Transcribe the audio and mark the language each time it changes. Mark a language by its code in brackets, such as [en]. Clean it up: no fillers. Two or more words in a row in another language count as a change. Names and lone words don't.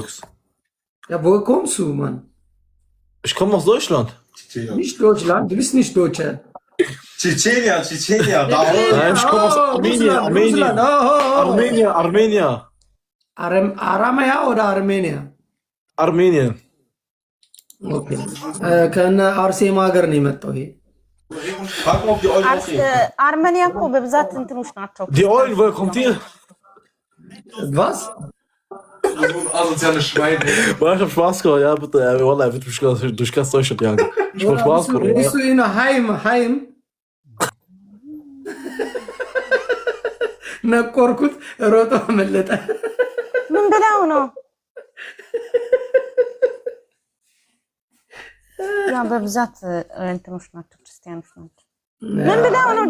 [de] Ja, woher kommst du, Mann? Ich komme aus Deutschland. Nicht Deutschland, du bist nicht Deutscher. Tschetschenien. Nein, ich komme aus Armenien. Aramea oder Armenia? Armenien. [am] ኦኬ ከነ አርሴማ ሀገር ነው የመጣው ይሄ [de] frag mal, ob die Eulen auch reden. [am] አርሜኒያ እኮ በብዛት እንትኖች ናቸው። [de] Die Eulen, woher kommt ihr? Was? So ein asoziales Schwein. Boah, ich hab Spaß gemacht, ja, bitte. Ja, Wallah, er wird mich durch ganz Deutschland jagen. Ich hab Spaß gemacht. Bist du in Heim? [am] ነቆርኩት ሮጦ መለጠ። ምን ብለው ነው? ያ በብዛት እንትኖች ናቸው፣ ክርስቲያኖች ናቸው። ምን ብለው ነው?